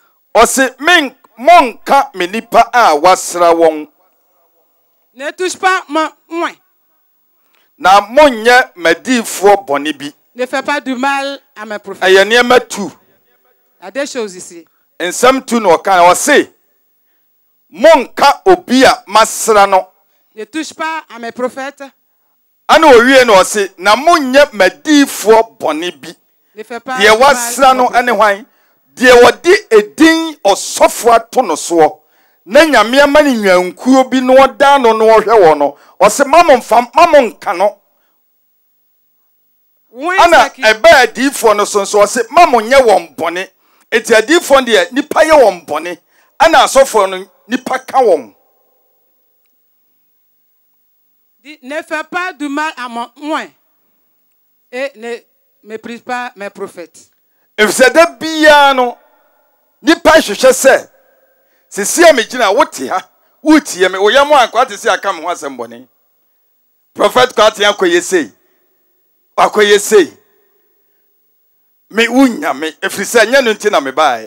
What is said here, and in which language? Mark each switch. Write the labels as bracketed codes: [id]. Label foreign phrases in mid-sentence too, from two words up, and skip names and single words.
[ak] Ɔse monka me nipa a wasra wɔn. [fr] Ne touche pas mon oin. [ak] Na monyɛ madiifoɔ bɔne bi. [fr] Ne fais pas du mal à mes prophètes. [ak] Ɛyɛ nneɛma tu. [fr] Il y a des choses ici. [ak] Nsɛm tu na ɔka na ɔse monka obi a masra no. [fr] Ne touche pas à mes prophètes. [ak] Ana owie na ɔse na monyɛ madiifoɔ bɔne bi. [fr] Ne fais pas [ak] Deɛ [fr] du mal [ak] wasra [fr] à mes [ak] no [fr] prophètes. [ak] ane hwan. Deɛ wɔde edin ɔsɔfo ato no soɔ. Na nyame ama ne nwankuo bi no ɔda no no ɔhwɛ wɔ no. Ɔse mamo nka no. Ana ebe adiifoɔ no so nso ɔse mamo nyɛ wɔn bɔne. Eti adiifoɔ deɛ nipa yɛ wɔn bɔne. Ana asɔfoɔ no nipa ka wɔn. [fr] Ne fais pas du mal à mon oin et ne méprise pas mes prophètes. [ak] Efisɛ da biara no nipa hwehwɛ sɛ sisi a megyina wote ha wotie me oyam akwa te sɛ aka me ho asɛm bɔne. Prophet kwate akɔyɛ sei. Akɔyɛ sei. Me wunya me efiri sɛ nyɛ no nti na me bae.